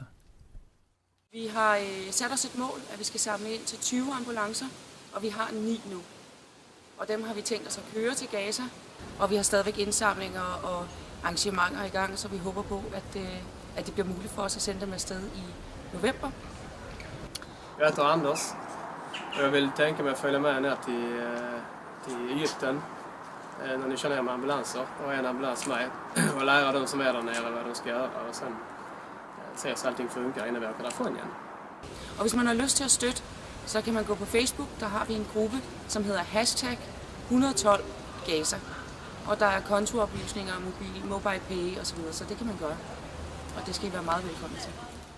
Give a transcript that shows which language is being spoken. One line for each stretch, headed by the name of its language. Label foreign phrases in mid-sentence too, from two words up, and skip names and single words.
Danish: Vi har sat os et mål, at vi skal samle ind til 20 ambulancer, og vi har 9 nu. Og dem har vi tænkt os at køre til Gaza, og vi har stadigvæk indsamlinger og arrangementer i gang, så vi håber på, at det bliver muligt for os at sende dem afsted i november.
Swedish: Jag heter Anders och jag vill tänka mig att följa med ner till Egypten när ni kör ner med ambulanser och en ambulans med och lära de som är där nere vad de ska göra och sen se så allting funkar innan vi åker därifrån igen.
Danish: Og hvis man har lyst til at støtte, så kan man gå på Facebook. Der har vi en gruppe, som hedder hashtag 112 Gaza. Og der er kontooplysninger, mobile pay osv., så det kan man gøre. Og det skal I være meget velkommen til.